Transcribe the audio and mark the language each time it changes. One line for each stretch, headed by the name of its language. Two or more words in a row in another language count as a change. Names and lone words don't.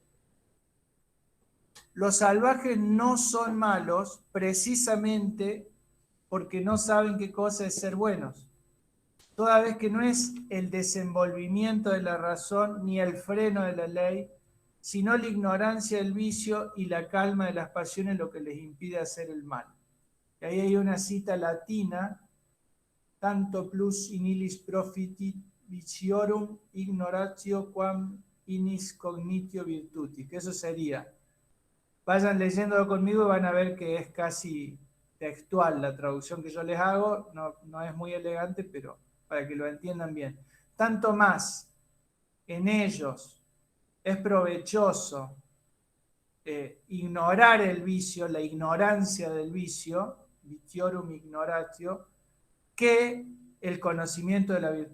Spanish: Los salvajes no son malos precisamente porque no saben qué cosa es ser buenos, toda vez que no es el desenvolvimiento de la razón ni el freno de la ley, sino la ignorancia del vicio y la calma de las pasiones lo que les impide hacer el mal. Y ahí hay una cita latina,
Latin: tanto plus in illis profitit viciorum ignoratio quam inis cognitio virtutis,
Spanish: que eso sería, vayan leyéndolo conmigo y van a ver que es casi textual la traducción que yo les hago, no es muy elegante, pero para que lo entiendan bien. Tanto más en ellos es provechoso ignorar el vicio, la ignorancia del vicio,
Latin: vitiorum ignoratio,
Spanish: que el conocimiento de la virtud.